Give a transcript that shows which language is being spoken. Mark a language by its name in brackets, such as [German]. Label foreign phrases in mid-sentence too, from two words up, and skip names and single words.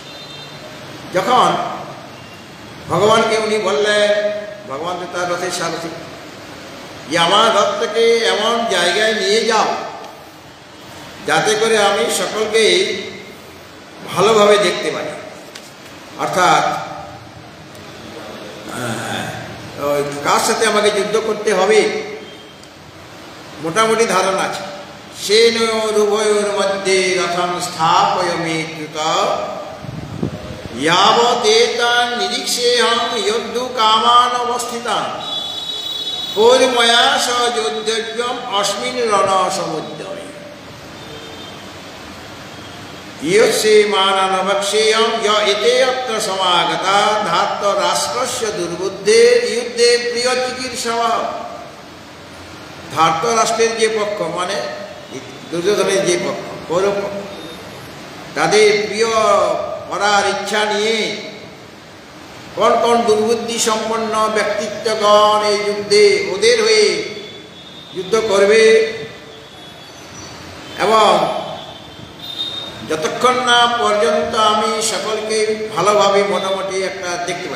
[Bangla] যখন ভগবানকে উনি বললেন, ভগবান তো তার রথের সারথি, যে আমার রথটাকে এমন জায়গায় নিয়ে যাও যাতে করে আমি সকলকে ভালোভাবে দেখতে পারি। অর্থাৎ কার সাথে আমাকে যুদ্ধ করতে হবে মোটামুটি ধারণা আছে। [Sanskrit] সেনয়োরুভয়োর মধ্যে রথম স্থাপয়মেচ্যুত यावदेतान निरीक्षेऽहं योद्धु कामान अवस्थितान पूर्वमया स योद्धव्यम् अस्मिन् रणसमुद्यमे यस्य माननवक्षेयं य एते अत्र समागता धार्तराष्ट्रस्य दुर्बुद्धे युद्धे प्रियचिकीर्षवः। [Bangla] ধার্তরাষ্ট্রের যে পক্ষ মানে দুর্যোধনের যে পক্ষ কৌরব পক্ষ, তাদের প্রিয় করার ইচ্ছা নিয়ে কোন কোন দুর্বুদ্ধি সম্পন্ন ব্যক্তিত্বগণ এই যুদ্ধে ওদের হয়ে যুদ্ধ করবে, এবং যতক্ষণ না পর্যন্ত আমি সকলকে ভালোভাবে মোটামুটি একটা দেখতে পাই।